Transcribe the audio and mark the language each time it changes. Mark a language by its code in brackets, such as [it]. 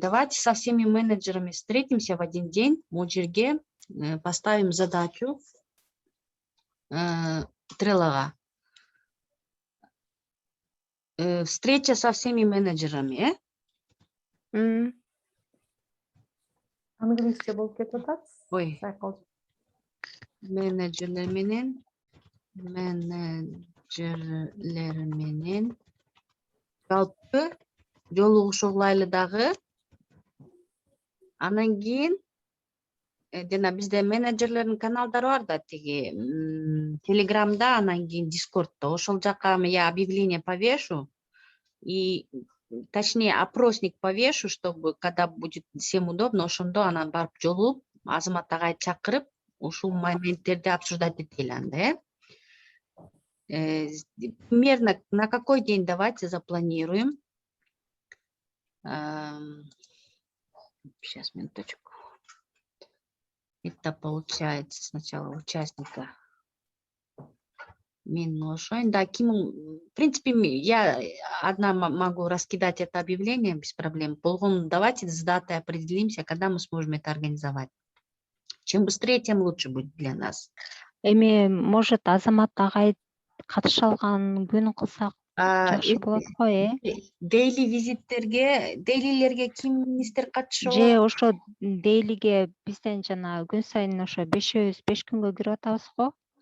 [ru] Давайте со всеми менеджерами встретимся в один день, [ky] могу жерге [ru] поставим задачу Треллога. Встреча со всеми менеджерами, [ky] Англисче болуп кетип атат. Ой. Сайкал. менеджерлер менен жалпы жолугушуу кылайлы дагы. Анан кийин жана бизде менеджерлердин каналдары бар да, тиги Телеграмда, анан кийин Дискордто. Ошол жака [ru] я объявление повешу и точнее опросник повешу, чтобы когда будет всем удобно, [ky] ошондо анан барып жолугуп Азамат агайды чакырып ушул моменттерди обсуждать этели анда, [ru] примерно на какой день давайте запланируем. Сейчас, минуточку. Это получается сначала участника. Да, в принципе, я одна могу раскидать это объявление без проблем. [ky] Болгон, [ru] давайте с датой определимся, когда мы сможем это организовать. Чем быстрее, тем лучше будет для нас. [ky] Эми, может, Азамат агай катыша алган күн кылсак жакшы болот го, Дейли визиттерге, дейлилерге ким министр катышып Же ошо дейлиге бизден жана күн сайын ошо 5 күнгө кирип атабыз го.